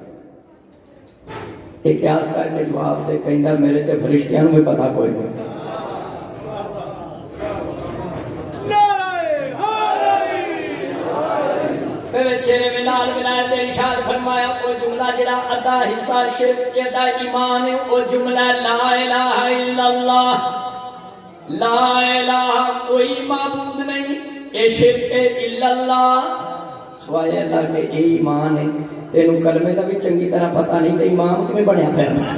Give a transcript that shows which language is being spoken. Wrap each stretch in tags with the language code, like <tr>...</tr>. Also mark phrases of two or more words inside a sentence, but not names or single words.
<pa>ਯੇ ਕਯਾਸ ਕਰਕੇ ਜਵਾਬ ਦੇ ਕਹੰਦਾ ਮੇਰੇ ਤੇ ਫਰਿਸ਼ਤਿਆਂ ਨੂੰ ਭੀ ਪਤਾ ਕੋਈ ਨਹੀਂ।</pa> <ur>ارشاد فرمایا وہ جملہ جہڑا ادھا حصہ شرک دا ایمان ہے، وہ جملہ</ur> <ar>لا إله إلا الله، لا إله</ar> <ur>کوئی معبود نہیں، یہ شرک ہے الااللہ، سوائے اللہ کے یہ ایمان ہے.</ur> <pa>ਤੇਨੂ ਕਲਮੇ ਕਾ ਭੀ ਚੰਗੀ ਤਰ੍ਹਾ ਪਤਾ ਨਹੀਂ ਤੋ ਈਮਾਨ ਕਿਵੇਂ ਬਨਿਆ ਫਿਰ?</pa>